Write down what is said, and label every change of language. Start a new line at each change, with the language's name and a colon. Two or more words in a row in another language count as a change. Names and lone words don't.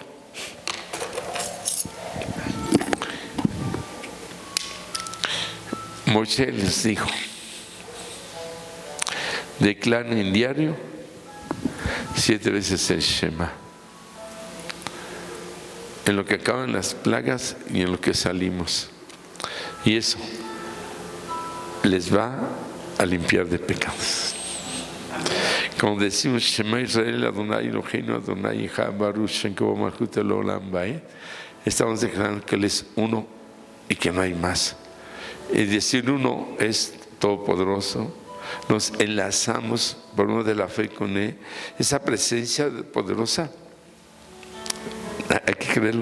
Spanish: Moisés les dijo: declaren en diario 7 veces el Shema, en lo que acaban las plagas y en lo que salimos, y eso les va a limpiar de pecados. Como decimos,
Hebrew: שמע ישראל, אדוני אלוהינו, אדוני אחד, ברוך שם כבוד מלכות לעולם ועד.
Spanish: Estamos declarando que Él es uno y que no hay más. Y decir uno es todopoderoso. Nos enlazamos por uno de la fe con Él. Esa presencia poderosa, hay que creerlo.